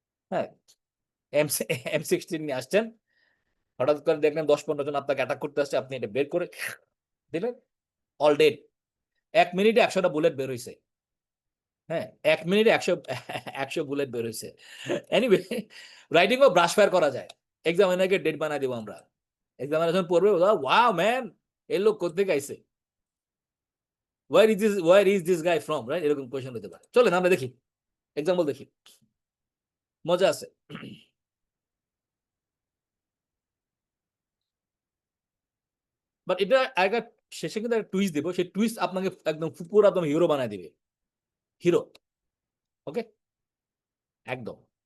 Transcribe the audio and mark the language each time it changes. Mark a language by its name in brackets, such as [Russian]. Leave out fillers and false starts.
[Bangla] হ্যাঁ, M16 নিয়ে আসছেন, হঠাৎ করে দেখলেন 10-15 জন আপনাকে অ্যাটাক করতে আসছে, আপনি এটা বের করে দিলেন, অল ডেড। 1 মিনিটে 100টা বুলেট বের হইছে। হ্যাঁ, 1 মিনিটে 100 বুলেট বের হইছে। এনিওয়ে, রাইটিং ও ব্রাশ ফায়ার করা যায়। এক্সামিনারকে ডেড বানাই দেব আমরা। এক্সামিনার যখন পড়বে, ওয়াও ম্যান, এই লোক কোত্থেকে আইছে? [English] where is this guy from, right? [Bangla] এরকম কোয়েশ্চেন হতে পারে। চলেন আমরা দেখি, এক্সাম্পল দেখি, মজা আছে। বাট এটা একটা শেষে কিন্তু একটা টুইস্ট দেব, সেই টুইস্ট আপনাকে একদম পুরো একদম হিরো বানায় দিবে। হিরো, ওকে, একদম।